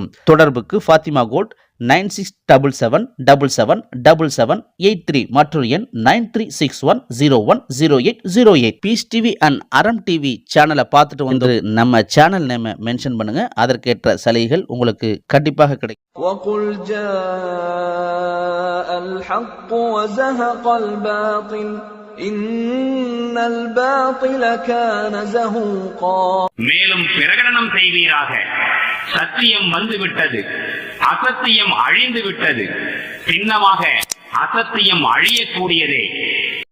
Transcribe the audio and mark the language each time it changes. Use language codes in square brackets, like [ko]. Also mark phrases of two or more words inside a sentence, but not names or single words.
[ta] தொடர்புக்கு ஃபாத்திமா கோல்ட் 9677777783 மற்றும் எண் 9361010808. பீஸ் டிவி அண்ட் அறம் டிவி சேனலை பார்த்துட்டு நம்ம [en] channel name mention [ta] பண்ணுங்க. அதற்கேற்ற சலுகைகள் உங்களுக்கு கண்டிப்பாக கிடைக்கும். [ar] وَقُلْ جَاءَ الْحَقُّ وَزَهَقَ الْبَاطِلُ إِنَّ الْبَاطِلَ كَانَ زَهُوقًا. [ta] மேலும் பிரகடனம் செய்வீராக, சத்தியம் வந்துவிட்டது, அசத்தியம் அழிந்து விட்டது, சின்னமாக அசத்தியம் அழியக்கூடியதே.